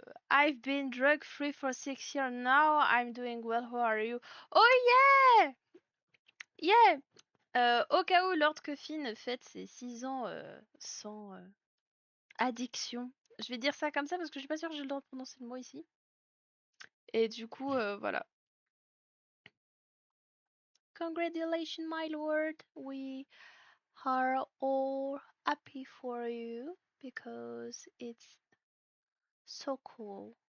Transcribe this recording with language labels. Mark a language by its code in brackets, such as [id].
[en] I've been drug free for 6 years now, I'm doing well, how are you? Oh yeah! Yeah! [fr] Au cas où Lord Coffin fête ses 6 ans, sans, addiction. Je vais dire ça comme ça parce que je suis pas sûre que j'ai le droit de prononcer le mot ici et du coup, voilà. [en] Congratulations, my lord. We are all happy for you because it's so cool.